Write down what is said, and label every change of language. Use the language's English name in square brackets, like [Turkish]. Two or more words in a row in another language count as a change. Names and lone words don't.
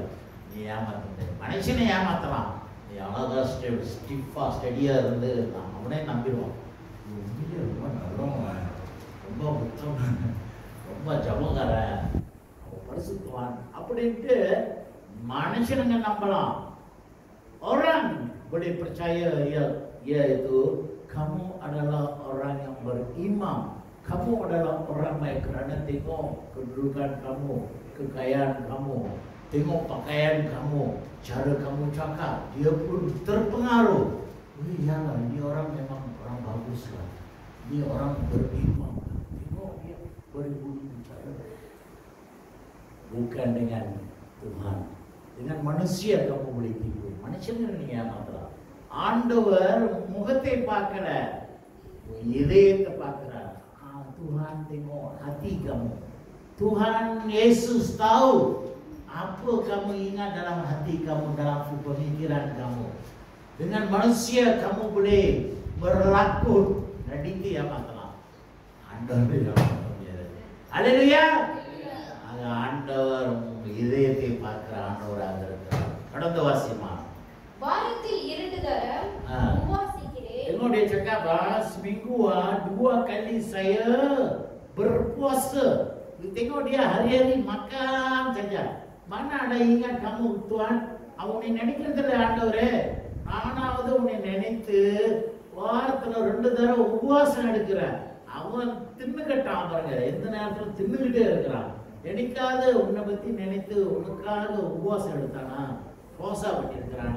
[Tamil] நீ ஏமாத்த மனுஷனை ஏமாத்தலாம். நீ அழகா [English] stiff steady [Tamil] இருந்து அவனே நம்பிடுவான். ரொம்ப நல்லவன், ரொம்ப புத்தம், ரொம்ப ஜபக்காரன், பரிசுத்தவான் அப்படின்ட்டு மனுஷனுங்க நம்பலாம். [Malay] Orang boleh percaya yaitu kamu adalah orang yang beriman. Kamu adalah orang baik kerana tengok kedudukan kamu, kekayaan kamu, tengok pakaian kamu, cara kamu cakap, dia pun terpengaruh. Oh iyalah, ini orang memang orang bagus lah. Ini orang beriman. Tengok dia berbudi bicara. Bukan dengan Tuhan. Dengan manusia kamu boleh tipu. [Tamil] மனுஷங்க நீங்க ஏமாத்தலாம். ஆண்டவர் முகத்தை பார்க்கல, இதயத்தை பார்க்கிறார். [Malay] Tuhan tengok hati kamu. Tuhan Yesus tahu apa kamu ingat dalam hati kamu, dalam pemikiran kamu. Dengan manusia kamu boleh berlaku nadiku ஏமாத்தலாம். [Tamil] ஆண்டவர் ஏமாத்தலாம். ஹalleluya. ஆண்டவர் இதயத்தை பார்க்கிற ஆண்டவராக இருக்கிறார். கடந்த வாசியமா வாரத்தில் 2 தரம் உபவாசிக்கிறேன். [Malay] Tengok dia cakap seminggu 2 kali saya berpuasa. Tengok dia hari-hari makan saja. Mana ada ingat kamu Tuhan? [Tamil] அவனை நினைக்கிறதில்ல ஆண்டவரே. நானாவது உன்னை நினைத்து வாரத்துல 2 தடவை உபவாசம் எடுக்கிறேன். அவன் தின்னுகட்டான் பாருங்க, எந்த நேரத்துல தின்னுகிட்டே இருக்கிறான். நினைக்காத உன்னை பத்தி நினைத்து உனக்காக உபவாசம் எடுத்தானா, ரோசா பட்டி இருக்கிறானா?